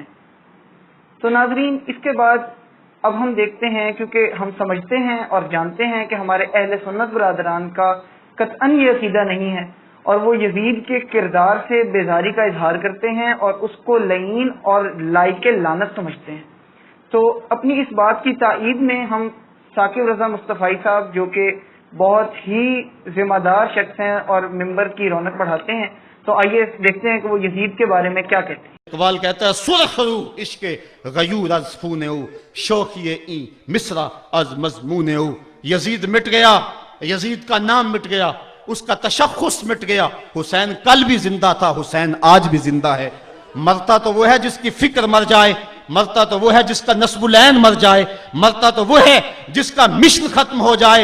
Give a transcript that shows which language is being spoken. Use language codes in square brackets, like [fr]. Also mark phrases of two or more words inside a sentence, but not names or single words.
[ur] تو ناظرین، اس کے بعد اب ہم دیکھتے ہیں، کیونکہ ہم سمجھتے ہیں اور جانتے ہیں کہ ہمارے اہل سنت برادران کا قطعاً یہ عقیدہ نہیں ہے، اور وہ یزید کے کردار سے بیزاری کا اظہار کرتے ہیں اور اس کو لعین اور لائق لعنت سمجھتے ہیں۔ تو اپنی اس بات کی تائید میں ہم ثاقب رضا مصطفی صاحب، جو کہ بہت ہی ذمہ دار شخص ہیں اور ممبر کی رونق بڑھاتے ہیں، تو آئیے دیکھتے ہیں کہ وہ یزید کے بارے میں کیا کہتے ہیں۔ اقبال کہتا ہے [fa] سرخ رو عشق غیور از خون او، شوخی این مصرع از مضمون او۔ [ur] یزید مٹ گیا، یزید کا نام مٹ گیا، اس کا تشخص مٹ گیا۔ حسین کل بھی زندہ تھا، حسین آج بھی زندہ ہے۔ مرتا تو وہ ہے جس کی فکر مر جائے، مرتا تو وہ ہے جس کا نسب العین مر جائے، مرتا تو وہ ہے جس کا مشن ختم ہو جائے۔